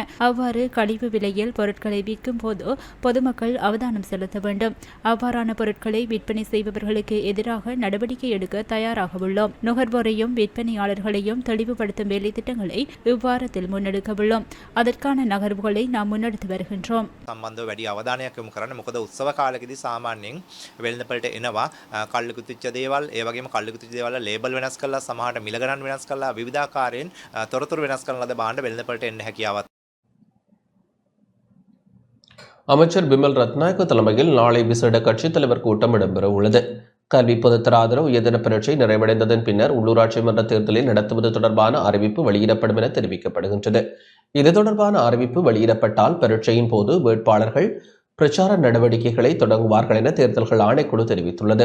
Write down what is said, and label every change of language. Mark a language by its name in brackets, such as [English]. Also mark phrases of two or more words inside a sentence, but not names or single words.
[Tamil] அவ்வாறு கழிவு விலையில் பொருட்களை விற்கும் போது பொதுமக்கள் அவதானம் செலுத்த வேண்டும். அவ்வாறான பொருட்களை விற்பனை செய்பவர்களுக்கு எதிராக நடவடிக்கை எடுக்க தயாராக உள்ளோம். நுகர்வோரையும் விற்பனையாளர்களையும் தெளிவுபடுத்தும் வேலை திட்டங்களை இவ்வாரத்தில் முன்னெடுக்க உள்ளோம். அதற்கான நகர்வுகளை நாம் முன்னெடுத்து வருகின்றோம். [Sinhala] සම්බන්ධව වැඩි අවධානයක් යොමු කරන්න. මොකද උත්සව කාලෙකදී සාමාන්‍යයෙන් වෙළඳපළට එනවා කල්ලු කුතිච්ච දේවල්, ඒ වගේම කල්ලු කුතිච්ච දේවල් ලේබල් වෙනස් කරලා සමහරට මිල ගණන් වෙනස් කරලා විවිධාකාරයෙන් තොරතුරු වෙනස් කරන ලද භාණ්ඩ වෙළඳපළට එන්න හැකියාවක්. [Tamil] அமைச்சர் பிமல் ரத்நாயக்க தலைமையில் நாளை விசேட கட்சித் தலைவர் கூட்டம் இடம்பெற உள்ளது. கல்வி பொதுத்தர ஆதரவு உயர்தர பரீட்சை நிறைவடைந்ததன் பின்னர் உள்ளூராட்சி மன்ற தேர்தலை நடத்துவது தொடர்பான அறிவிப்பு வெளியிடப்படும் என தெரிவிக்கப்படுகின்றது. இது தொடர்பான அறிவிப்பு வெளியிடப்பட்டால் பரீட்சையின் போது வேட்பாளர்கள் பிரச்சார நடவடிக்கைகளை தொடங்குவார்கள் என தேர்தல்கள் ஆணைக்குழு தெரிவித்துள்ளது.